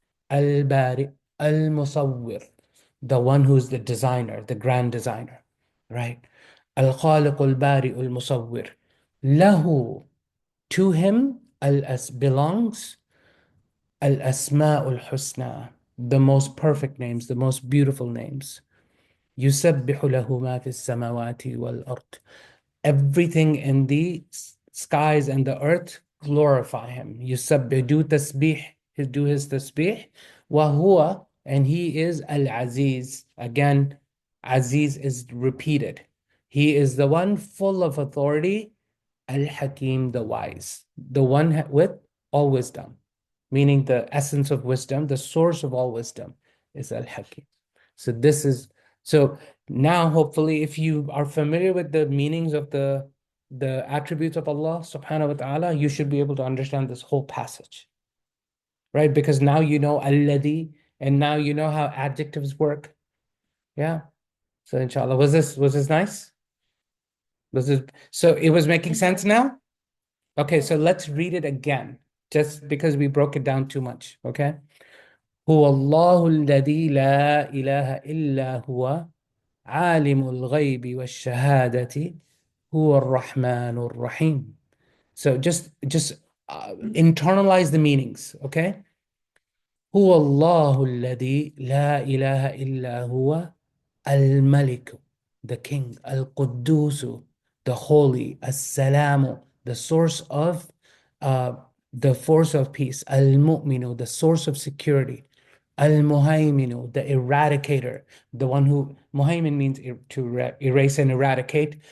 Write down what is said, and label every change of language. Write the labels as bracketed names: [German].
[English] Al-Bari, al-Musawwir, the one who's the designer, the grand designer, right? Al-Khaliq al-Bari al-Musawwir. Lahu, to him, al-as belongs al-Asma al-Husna, the most perfect names, the most beautiful names. [Arabic] يسبح له ما في السماوات والأرض. [English] Everything in the skies and the earth glorify him. [Arabic] يسبح, [English] do tasbih, do his tasbih. وهو, and he is al-Aziz. Again, Aziz is repeated. He is the one full of authority, al-Hakim, the wise, the one with all wisdom, meaning the essence of wisdom, the source of all wisdom is al-Hakim. So this is, so now hopefully if you are familiar with the meanings of the attributes of Allah subhanahu wa ta'ala, you should be able to understand this whole passage. Right? Because now you know alladhi, and now you know how adjectives work. Yeah. So inshallah, was this nice? So it was making sense now? Okay, so let's read it again, just because we broke it down too much, okay? [Arabic] هو الله الذي لا إله إلا هو عالم الغيب والشهادة هو الرحمن الرحيم. [English] So just internalize the meanings, okay? [Arabic] هو الله الذي لا إله إلا هو الملك, [English] the king, القدوس, the holy, السلام, the source of the force of peace, al-mu'minu, the source of security, al-muhayminu, the eradicator, the one who, muhaymin means to erase and eradicate.